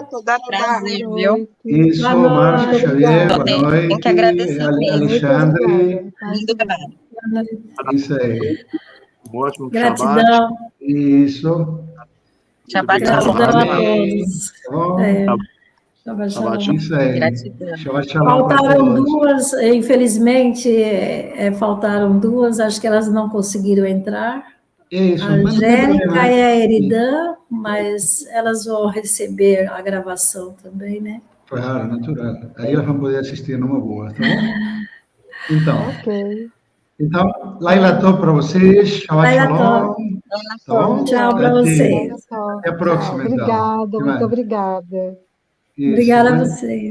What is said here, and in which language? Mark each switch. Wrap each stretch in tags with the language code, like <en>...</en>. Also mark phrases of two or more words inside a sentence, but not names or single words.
<pt>Prazer, viu? Isso, Márcio, Xavier, boa noite. Tem que agradecer mesmo. Alexandre. Lindo trabalho. Isso aí. Um ótimo Gratidão. Shabbat. Isso. Shabbat Gratidão shalom. a todos. Tá bom? Shabbat Shabbat shalom. Isso aí. Gratidão.</pt> <he>Shabbat shalom</he> <pt>para Faltaram todos. duas, infelizmente, faltaram duas, acho que elas não conseguiram entrar. Isso, A mas não tem Angélica problema. e a Eridan, mas elas vão receber a gravação também, né? Claro, natural. Aí elas vão poder assistir numa boa, tá bom? Ok. Então,</pt> <he>Laila Tov</he> <pt>para vocês. Shabbat Laila shalom. Tá bom? Tchau para vocês. Até a próxima, então. Obrigada, Até muito mais. obrigada. Isso, Obrigada a né? vocês.</pt>